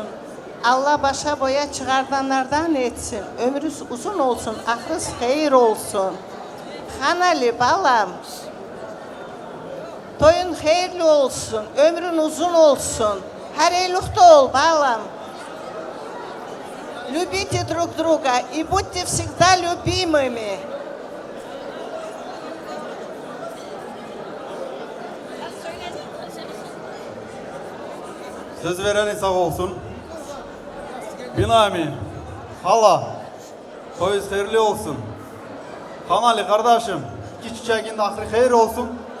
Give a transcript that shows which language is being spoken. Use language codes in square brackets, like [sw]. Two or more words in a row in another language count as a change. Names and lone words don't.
[tr] Allah başa boya çıkardanlardan etsin. Ömrünüz uzun olsun, ahrınız hayır olsun. Hanali balam, toyun hayırlı olsun, ömrün uzun olsun. Her eylukta ol balam. [ru] Любите друг друга и будьте всегда любимыми. [tr] Söz vereni sağ olsun. Binami, hala, toyuz hayırlı olsun. Kanali kardeşim, iki çiçeğin de ahri hayır olsun.